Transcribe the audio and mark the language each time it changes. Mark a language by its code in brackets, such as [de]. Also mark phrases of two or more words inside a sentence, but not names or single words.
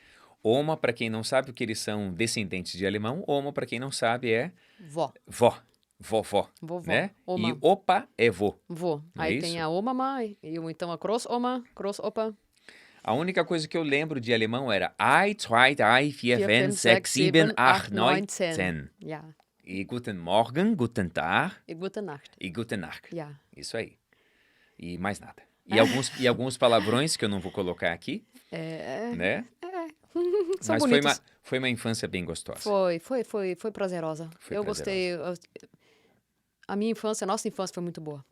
[pt] Oma, pra quem não sabe, porque eles são descendentes de alemão, Oma, pra quem não sabe, é Vó. vó. vovó, Vovó. né? E Oma. opa é vô. Vô. Não é Aí isso? tem a Oma, ou então a Großoma, Großopa. A única coisa que eu lembro de alemão era 1, 2, 3, 4, 4, 5, 5, 6, 6, 7, 7, 8, 8, 9, 9, 10. 10. Ja. [de] E guten Morgen, guten Tag E gute Nacht. e guten Nacht. Ja. [pt] Isso aí. E mais nada. E alguns palavrões que eu não vou colocar aqui, né? São Mas bonitos. foi uma infância bem gostosa. Foi prazerosa. Foi Eu prazerosa. gostei. A minha infância, a nossa infância foi muito boa.